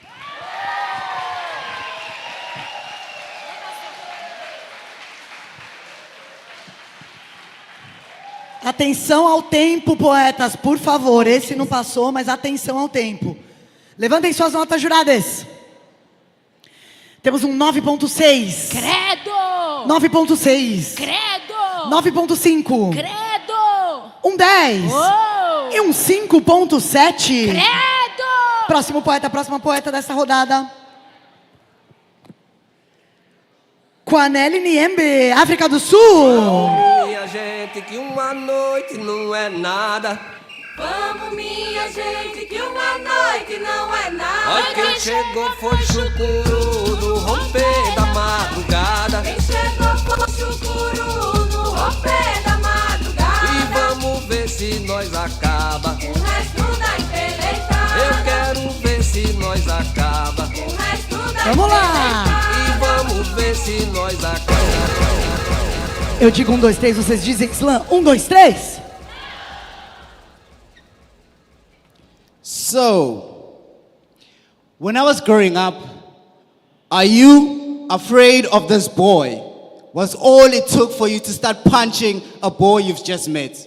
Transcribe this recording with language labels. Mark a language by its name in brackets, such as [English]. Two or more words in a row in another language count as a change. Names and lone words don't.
[Portuguese] Atenção ao tempo, poetas, por favor. Esse não passou, mas atenção ao tempo. Levantem suas notas, juradas. Temos um 9.6. Credo! 9.6. Credo! 9.5. Credo! Um 10. Oh! E um 5.7. Credo! Próxima poeta dessa rodada. Kwanele Niembe, África do Sul. Minha gente, que uma noite não é nada. Vamos, minha gente, que uma noite não é nada. Olha, quem chegou foi Chucuru no romper da madrugada. Quem chegou foi Chucuru no romper da madrugada. E vamos ver se nós acaba O resto da empreitada. Eu quero ver se nós acaba O resto da Vamos lá. E vamos ver se nós acaba. Eu digo 1, 2, 3, vocês dizem slam. 1, 2, 3. [English] So, when I was growing up, are you afraid of this boy? Was all it took for you to start punching a boy you've just met?